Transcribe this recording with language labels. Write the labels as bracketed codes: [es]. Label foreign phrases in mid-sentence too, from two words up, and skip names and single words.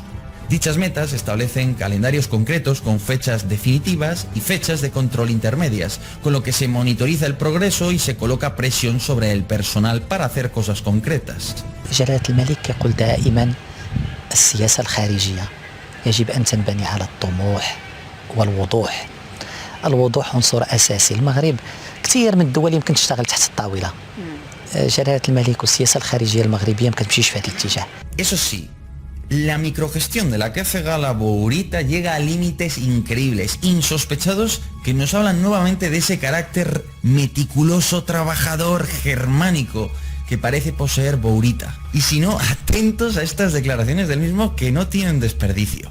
[es] Dichas metas establecen calendarios concretos con fechas definitivas y fechas de control intermedias, con lo que se monitoriza el progreso y se coloca presión sobre el personal para hacer cosas concretas. [ar] جلالة الملك يقول دائما السياسة الخارجية يجب أن تنبني على الطموح والوضوح. الوضوح عنصر أساسي. المغرب كثير من الدول يمكن تشتغل تحت الطاولة. جلالة الملك والسياسة الخارجية المغربية ما كتمشيش في هذا الاتجاه. [es] Eso sí, la microgestión de la que hace gala Bourita llega a límites increíbles, insospechados, que nos hablan nuevamente de ese carácter meticuloso, trabajador, germánico que parece poseer Bourita. Y si no, atentos a estas declaraciones del mismo que no tienen desperdicio.